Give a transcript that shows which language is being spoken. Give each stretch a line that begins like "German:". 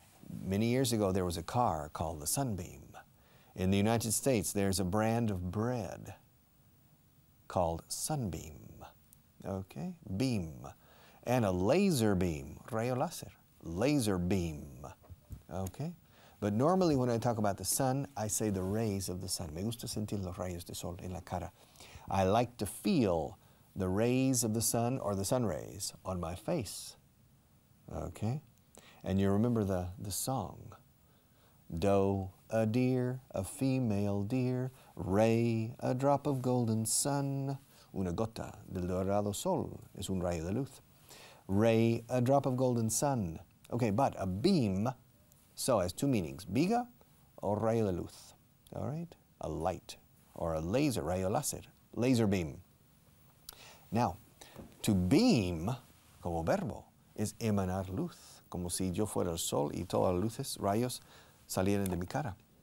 English: Many years ago, there was a car called the Sunbeam. In the United States, there's a brand of bread called Sunbeam, okay? Beam. And a laser beam, rayo láser, laser beam, okay? But normally when I talk about the sun, I say the rays of the sun.
Spanish: Me gusta sentir los rayos de sol en la cara.
English: I like to feel the rays of the sun or the sun rays on my face, okay? And you remember the song, doe, a deer, a female deer, ray, a drop of golden sun,
Spanish: una gota del dorado sol, es un rayo de luz.
English: Ray, a drop of golden sun. Okay, but a beam, so has two meanings, viga or rayo de luz, all right? A light or a laser, rayo láser, laser beam. Now, to beam,
Spanish: como verbo, es emanar luz, como si yo fuera el sol y todas las luces, rayos, salieran de mi cara.